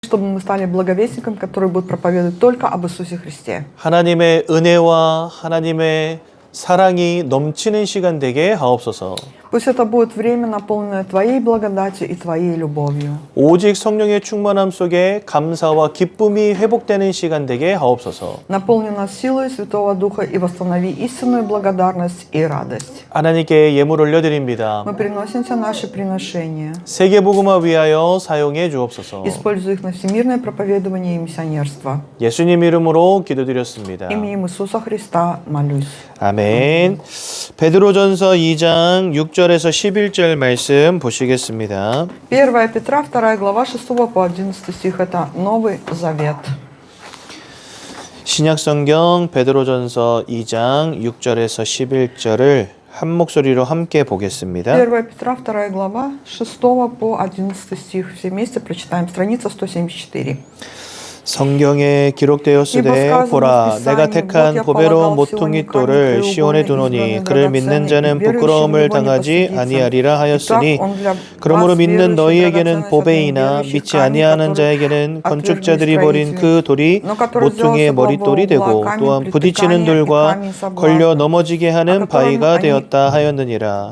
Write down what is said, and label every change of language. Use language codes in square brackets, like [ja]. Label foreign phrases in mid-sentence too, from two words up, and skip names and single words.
[ru] чтобы мы стали благовестниками, которые будут проповедовать только об Иисусе Христе. [ko] 하나님의 은혜와 하나님의 사랑이 넘치는 시간 되게 하옵소서. [ru] Пусть это будет время, наполненное Твоей благодатью и Твоей любовью. [ko] 오직 성령의 충만함 속에 감사와 기쁨이 회복되는 시간 되게 하옵소서. [ru] Наполни нас силой Святого Духа и восстанови истинную благодарность и радость. [ko] 하나님께 예물 올려드립니다. [ru] Мы приносим Тебе наши приношения. [ko] 세계복음화 위하여 사용해 주옵소서. [ru] Используй их на всемирное проповедование и миссионерство. [ko] 예수님 이름으로 기도드렸습니다. [ru] Именем Иисуса Христа молюсь. [ko] 아멘. 베드로전서 2장 6절에서 11절 말씀 보시겠습니다. [ru] 1 Петра, 2 глава, 6 по 11 стих. Это Новый Завет. [ko] 신약성경 베드로전서 2장 6절에서 11절을 한 목소리로 함께 보겠습니다. [ru] 1 Петра, 2 глава, 6 по 11 стих. Все вместе прочитаем. Страница 174. [ko] 성경에 기록되었으되 보라 내가 택한 보배로운 모퉁이 돌을 시온에 두노니 그를 믿는 자는 부끄러움을 당하지 아니하리라 하였으니 그러므로 믿는 너희에게는 보배이나 믿지 아니하는 자에게는 건축자들이 버린 그 돌이 모퉁이의 머릿돌이 되고 또한 부딪히는 돌과 걸려 넘어지게 하는 바위가 되었다 하였느니라.